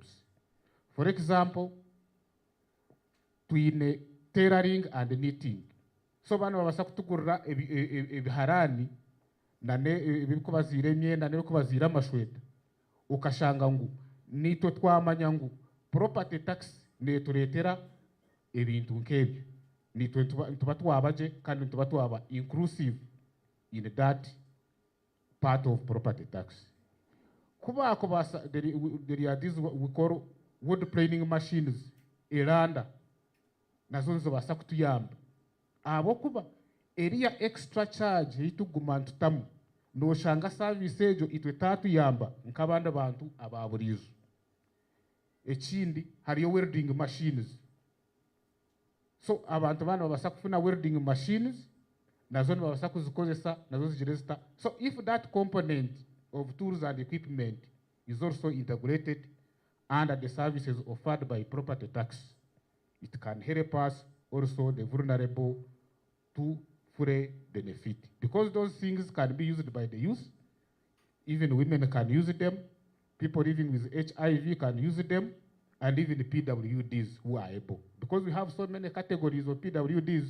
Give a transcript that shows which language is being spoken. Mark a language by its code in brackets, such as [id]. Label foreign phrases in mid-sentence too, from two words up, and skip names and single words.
[en] For example, twine tailoring and knitting. [nyn] So bano babasa kutugurira ebiharani nane ebikubazira emyenda n'ebikubazira amashweta ukashanga ngu nitwe twamanya ngu [en] property tax [nyn] netureetera ebintu nk'ebyo nitwe tuba twabaje kandi tuba twaba [en] inclusive in that part of property tax. [nyn] Kuba [en] there are these we call wood planing machines [nyn] eranda nazo nzibasa kutuyamba abo kuba [en] area extra charge [nyn] ituguma ntutamu noshanga service ejo itwe tatuyamba nk'abandi bantu ababurizo. Ekindi hariyo [en] welding machines, [nyn] so abantu bana babasa kufuna [en] welding machines [nyn] nazo babasa kuzikozesa nazo ziregister. [en] So if that component of tools and equipment is also integrated under the services offered by property tax, it can help us also the vulnerable to fully benefit, because those things can be used by the youth, even women can use them, people living with HIV can use them, and even the PWDs who are able, because we have so many categories of PWDs.